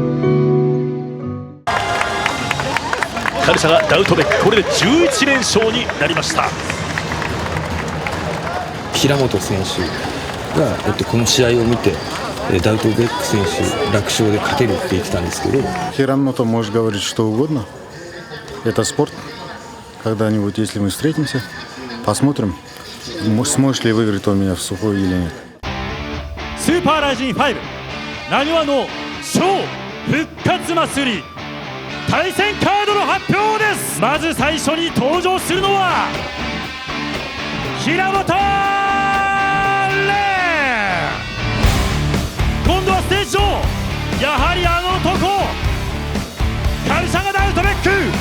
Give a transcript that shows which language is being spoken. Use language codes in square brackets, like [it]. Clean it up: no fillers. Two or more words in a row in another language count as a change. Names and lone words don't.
[ja] カルシャがダウトベック、これで11連勝になりました。平本選手が、この試合を見てダウトベック選手楽勝で勝てるって言ってたんですけど、 [ru] Хирамото может говорить что угодно. Это спорт. Когда-нибудь, если мы встретимся, посмотрим, сможешь ли выиграть он меня в сухой или нет. [ja] スーパーライジン5 なにわの超復活祭り対戦カードの発表です。まず最初に登場するのは平本蓮。今度はステージ上、やはりあの男カルシャガ・ダウトベック。